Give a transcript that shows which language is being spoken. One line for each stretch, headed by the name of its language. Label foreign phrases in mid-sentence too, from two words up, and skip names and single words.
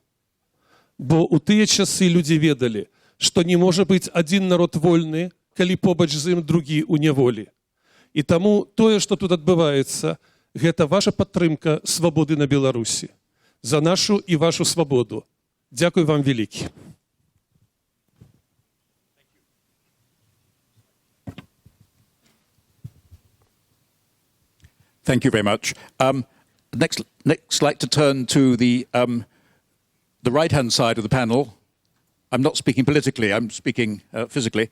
Belarusian: Бо ў тыя часы людзі ведалі, што не можа быць адзін народ вольны, калі побач з ім другі ў няволі. І таму тое, што тут адбываецца, гэта ваша падтрымка свабоды на Беларусі. За нашу і вашу свабоду. Дзякуй вам вялікі.
English: Thank you very much. Next, like to turn to the right-hand side of the panel. I'm not speaking politically, I'm speaking physically.